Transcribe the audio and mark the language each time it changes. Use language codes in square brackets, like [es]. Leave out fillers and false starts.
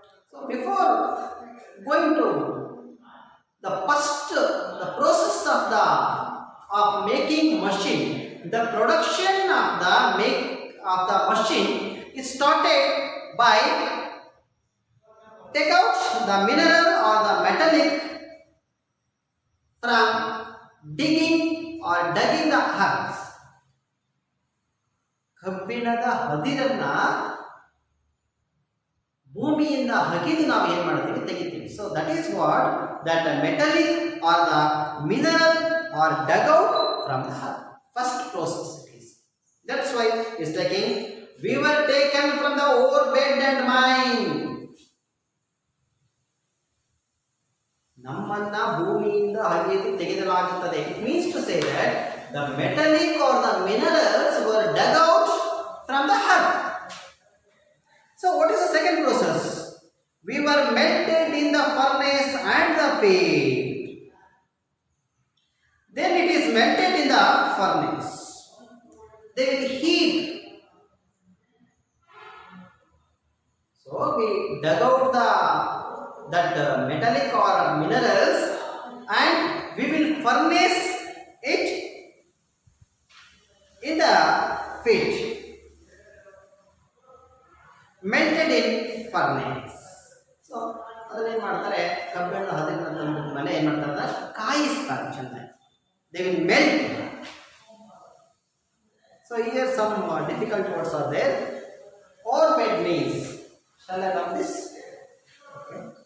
[en] So before going to the process of making machine, the production of the machine is started by take out the mineral or the metallic from digging or digging the earth. [kn] ಕಬ್ಬಿಣದ ಹದಿರನ್ನ ಭೂಮಿಯಿಂದ ಹಗಿದು ನಾವು ಏನು ಮಾಡ್ತೀವಿ ತೆಗಿತೀವಿ. [en] So that is what that metallic or the mineral are dug out from the earth. First process it is. That's why it's taking. We were taken from the orbit and mine. [kn] ನಮ್ಮನ್ನ ಭೂಮಿಯಿಂದ ಹಗಿದು ತೆಗೆಯಲಾಗುತ್ತದೆ. [en] It means to say that the metallic or the minerals were dug out from the earth. So what is the second process? We were melted in the furnace and the pit. Then it is melted in the furnace. They will heat. So we dug out that metallic or minerals and we will furnace it in the pit, melted in furnace. [kn] So ಅದನ್ನ ಏನು ಮಾಡ್ತಾರೆ, ಕಬ್ಬಿಣ ಹದಿನ ಮೇಲೆ ಏನು ಮಾಡ್ತಾರೆ, ಕಾಯಿಸ್ತಾರೆ ಚೆನ್ನಾಗಿ. [en] They will melt. So here some difficult words are there. Orbit means, shall I learn this? Okay.